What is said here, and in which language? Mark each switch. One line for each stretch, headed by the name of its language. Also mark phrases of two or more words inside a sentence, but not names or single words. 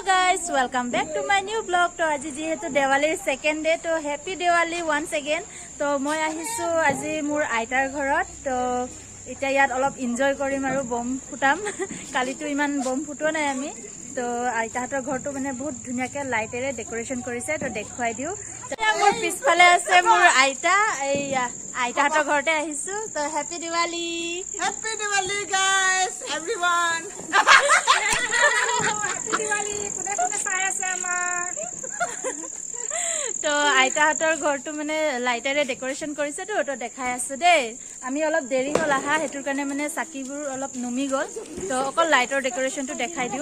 English: guys, welcome back to my new vlog.
Assamese: তো আজি যিহেতু
English: Diwali's second day, to happy Diwali once again.
Assamese: তো মই আহিছোঁ আজি মোৰ আইতাৰ ঘৰত. তো এটা ইয়াত অলপ enjoy কৰিম আৰু বোম ফুটাম. কালি তো ইমান বোম ফুটোৱা নাই আমি। তো আইতা হাতৰ ঘৰটো মানে বহুত ধুনীয়াকৈ light এৰে decoration কৰিছে. তো দেখুৱাই দিওঁ. মোৰ পিছফালে আছে মোৰ আইতা এইয়া আইতা হাতৰ ঘৰত আহিছোঁ.
English: To happy Diwali. Happy Diwali guys, everyone.
Assamese: তো আইতা হাতৰ ঘৰটো মানে
English: light decoration
Assamese: কৰিছে তো দেখাই আছো দেই আমি অলপ দেৰি হল আহা হেতুৰ কাৰণে মানে চাকিবোৰ অলপ নুমি গল তো অকল
English: light decoration
Assamese: দেখাই দিও